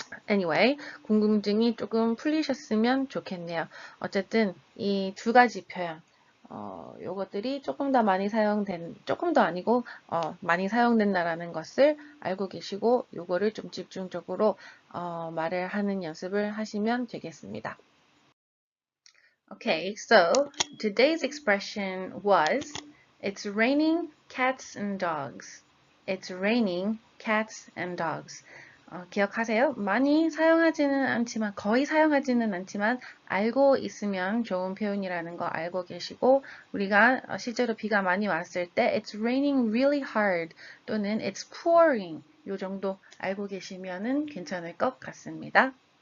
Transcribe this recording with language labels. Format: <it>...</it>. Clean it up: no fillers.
<ko>Anyway, 궁금증이 조금 풀리셨으면 좋겠네요. 어쨌든 이 두 가지 표현 요것들이 조금 더 많이 조금 더 아니고, 많이 사용된다라는 것을 알고 계시고, 요거를 좀 집중적으로, 말을 하는 연습을 하시면 되겠습니다.</ko> <en>Okay, so today's expression was, it's raining cats and dogs. It's raining cats and dogs.</en> <ko>기억하세요. 많이 사용하지는 않지만, 거의 사용하지는 않지만, 알고 있으면 좋은 표현이라는 거 알고 계시고, 우리가 실제로 비가 많이 왔을 때,</ko> <en>it's raining really hard</en> <ko>또는</ko> <en>it's pouring</en> <ko>요 정도 알고 계시면은 괜찮을 것 같습니다.</ko>